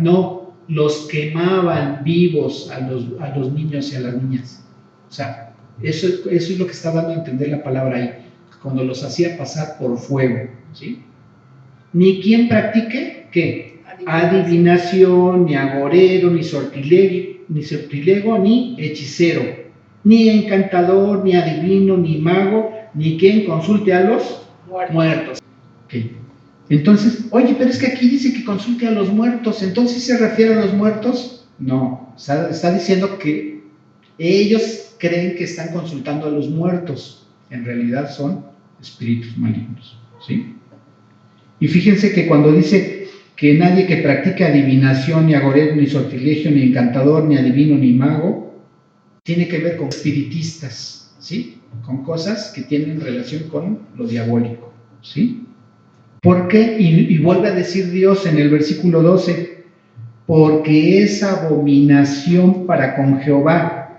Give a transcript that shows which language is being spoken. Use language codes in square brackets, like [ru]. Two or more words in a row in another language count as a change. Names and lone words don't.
[es] No, los quemaban vivos a los niños y a las niñas. O sea, eso es lo que está dando a entender la palabra ahí, cuando los hacía pasar por fuego, ¿sí? Ni quien practique, ¿qué? Adivinación, ni agorero, ni sortilego, ni hechicero, ni encantador, ni adivino, ni mago, ni quien consulte a los muertos. Okay. Entonces, oye, pero es que aquí dice que consulte a los muertos, ¿entonces se refiere a los muertos? No, está diciendo que ellos creen que están consultando a los muertos, en realidad son espíritus malignos, ¿sí? Y fíjense que cuando dice que nadie que practique adivinación, ni agorero, ni sortilegio, ni encantador, ni adivino, ni mago, tiene que ver con espiritistas, ¿sí? Con cosas que tienen relación con lo diabólico, ¿sí? ¿Por qué? Y vuelve a decir Dios en el versículo 12, porque es abominación para con Jehová.